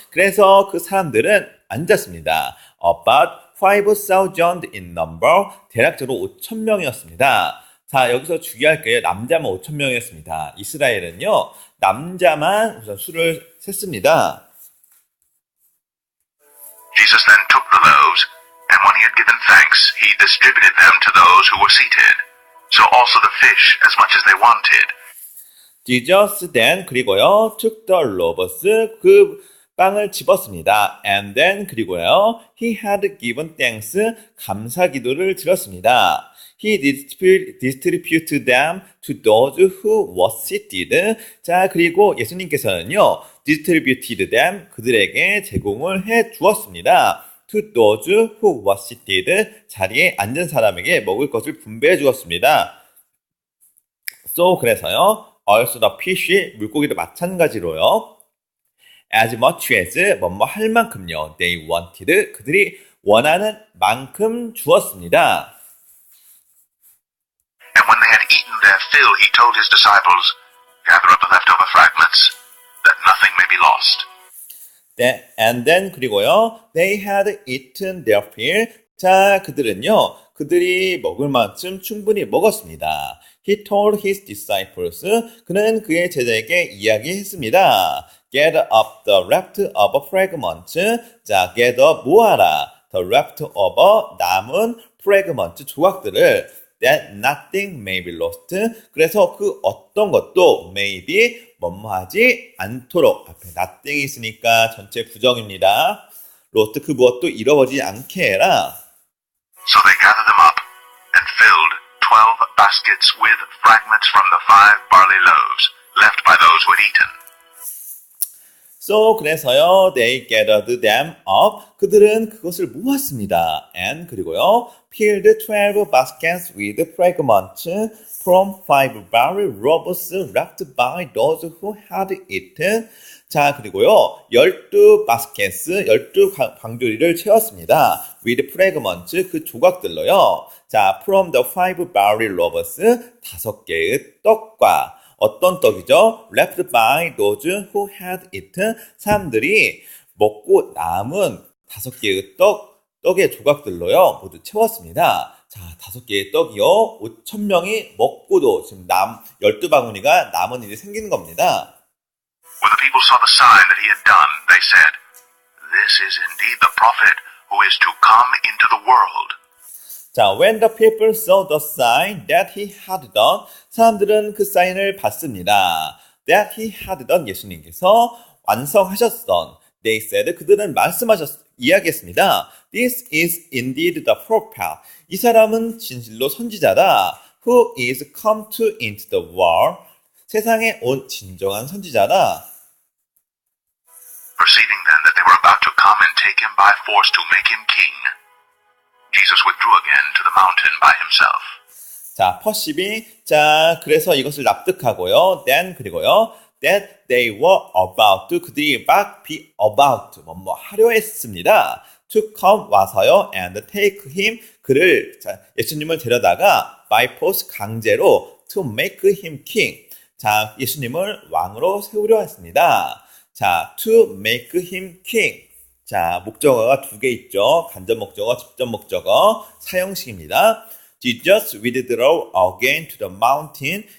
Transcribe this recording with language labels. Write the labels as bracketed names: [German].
[Korean] 그래서 그 사람들은 앉았습니다. [English] About 5,000 in number. [Korean] 대략적으로 5,000명이었습니다. 자, 여기서 주의할 게 남자만 5,000명이었습니다. 이스라엘은요, 남자만 우선 수를 셌습니다. [English] Jesus then took the loaves, and when he had given thanks, he distributed them to those who were seated. So also the fish, as much as they wanted. Jesus then 그리고요 took the loaves [Korean] 그 빵을 집었습니다. [English] And then 그리고요 he had given thanks [Korean] 감사 기도를 드렸습니다. [English] He distributed them to those who were seated. [Korean] 자, 그리고 예수님께서는요 [English] distributed them [Korean] 그들에게 제공을 해 주었습니다. [English] To those who were seated [Korean] 자리에 앉은 사람에게 먹을 것을 분배해 주었습니다. [English] So 그래서요 also the fish [Korean] 물고기도 마찬가지로요. [English] As much as [Korean] 뭐뭐 할 만큼요. [English] They wanted [Korean] 그들이 원하는 만큼 주었습니다. [English] And when they had eaten their fill, he told his disciples, gather up the leftover fragments, that nothing may be lost. And then 그리고요. They had eaten their fill. [Korean] 자, 그들은요. 그들이 먹을 만큼 충분히 먹었습니다. [English] He told his disciples. [Korean] 그는 그의 제자에게 이야기했습니다. [English] Gather up the leftover fragments. [Korean] 자, gather 모아라. [English] The leftover [Korean] 남은 [English] fragments [Korean] 조각들을 [English] that nothing may be lost. [Korean] 그래서 그 어떤 것도 [English] may be [Korean] 뭐뭐하지 않도록 앞에 nothing이 있으니까 전체 부정입니다. lost 그 무엇도 잃어버리지 않게 해라. [English] So they gathered them up and filled 12 baskets with fragments from the 5 barley loaves left by those who had eaten. So 그래서요 they gathered them up [Korean] 그들은 그것을 모았습니다. [English] And 그리고요 filled 12 baskets with fragments from 5 barley loaves left by those who had eaten. [Korean] 자, 그리고요 [English] 12 baskets [Korean] 12 광주리를 채웠습니다. [English] with fragments [Korean] 그 조각들로요. [English] 자, from the 5 barley loaves [Korean] 5개의 떡과 어떤 떡이죠? [English] Left by those who had eaten. [Korean] 사람들이 먹고 남은 5개의 떡의 조각들로요. 모두 채웠습니다. 자, 5개의 떡이요. 5,000명이 먹고도 지금 12바구니가 남은 일이 생기는 겁니다. [English] When the people saw the sign that he had done, they said, "This is indeed the prophet who is to come into the world." 자, when the people saw the sign that he had done, [Korean] 사람들은 그 사인을 봤습니다. [English] That he had done, [Korean] 예수님께서 완성하셨던. [English] They said, [Korean] 그들은 이야기했습니다. [English] This is indeed the prophet. [Korean] 이 사람은 진실로 선지자다. [English] Who is come to into the world. [Korean] 세상에 온 진정한 선지자다. [English] Perceiving then that they were about to come and take him by force to make him king, Jesus withdrew again to the mountain by himself. [Korean] 자, 퍼십이 자, 그래서 이것을 납득하고요. Then 그리고요. [English] That they were about [Korean] 그들이 막 [English] be about 뭐뭐 하려 했습니다. To come [Korean] 와서요. [English] And take him 그를 자, 예수님을 데려다가 by force [Korean] 강제로 [English] to make him king. [Korean] 자, 예수님을 왕으로 세우려 했습니다. 자, [English] to make him king. [Korean] 자, 목적어가 2개 있죠. 간접 목적어, 직접 목적어, 사형식입니다. [English] Jesus withdrew again to the mountain.